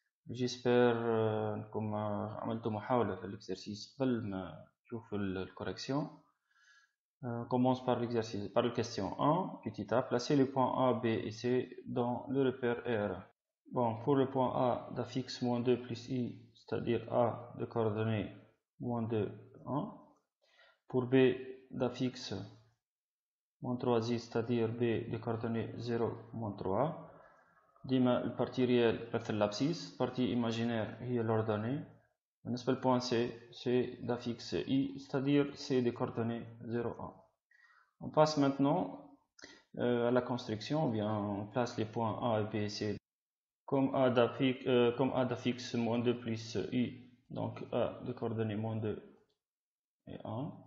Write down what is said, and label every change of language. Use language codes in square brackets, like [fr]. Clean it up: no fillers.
[fr] J'espère [ar] أنكم عملتوا محاولة في l'exercice قبل ما تشوفوا الcorrection. [fr] On commence par l'exercice, par la question 1, petit a. Placez les points A, B et C dans le repère R. Bon, pour le point A d'affixe moins 2 plus I, c'est-à-dire A de coordonnées moins 2, 1. Pour B d'affixe moins 3i, c'est-à-dire B de coordonnées 0, moins 3. [ar] ديما البارتي ريال مثل l'abscisse, [fr] partie imaginaire [ar] هي l'ordonnée. بالنسبة [fr] للpoint C, c'est d'affixe I, c'est-à-dire C de coordonnées 0, 1. On passe maintenant à la construction, ou bien on place les points A et B et C comme A d'affixe moins 2 plus I, donc A de coordonnées moins 2 et 1.